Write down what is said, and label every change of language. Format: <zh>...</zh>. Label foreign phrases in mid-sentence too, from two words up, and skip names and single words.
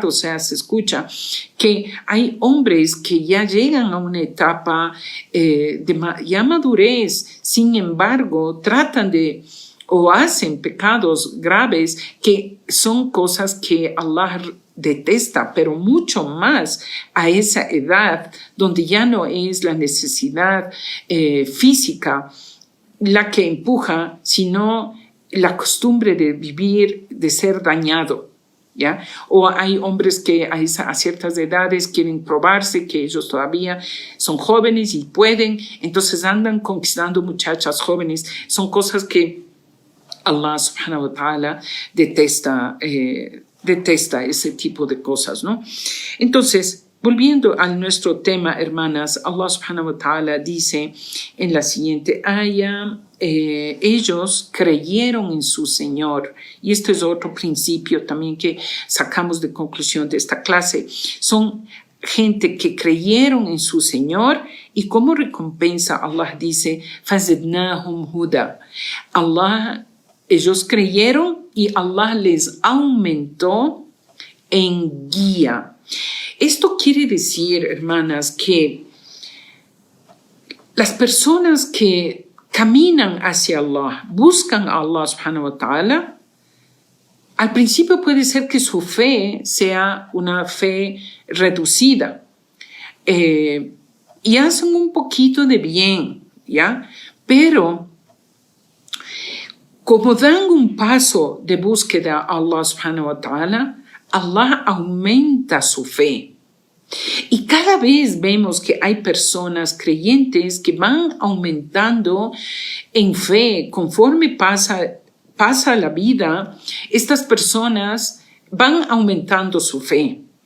<es>O sea, se escucha que hay hombres que ya llegan a una etapa de ya madurez, sin embargo, tratan de o hacen pecados graves que son cosas que Allah detesta, pero mucho más a esa edad donde ya no es la necesidad física la que empuja, sino la costumbre de vivir, de ser dañado, ¿ya? O hay hombres que a ciertas edades quieren probarse que ellos todavía son jóvenes y pueden, entonces andan conquistando muchachas jóvenes. Son cosas que Allah</es> <ar>سبحانه وتعالى</ar> <es>detesta ese tipo de cosas, ¿no? Entonces, volviendo a nuestro tema, hermanas, Allah</es> <ar>سبحانه وتعالى</ar> <es>dice en la siguiente aya, ellos creyeron en su Señor. Y este es otro principio también que sacamos de conclusión de esta clase. Son gente que creyeron en su Señor y como recompensa Allah dice,</es> <ar>فَزِدْنَاهُمْ هُدًى.</ar> <es>Ellos creyeron y Allah les aumentó en guía. Esto quiere decir, hermanas, que las personas que caminan hacia Allah, buscan a Allah</es> <ar>سبحانه وتعالى,</ar> <es>al principio puede ser que su fe sea una fe reducida y hacen un poquito de bien, ¿ya? Pero como dan un paso de búsqueda a Allah</es> <ar>سبحانه وتعالى,</ar> <es>Allah aumenta su fe. Y cada vez vemos que hay personas creyentes que van aumentando en fe. Conforme pasa la vida, estas personas van aumentando su fe.</es>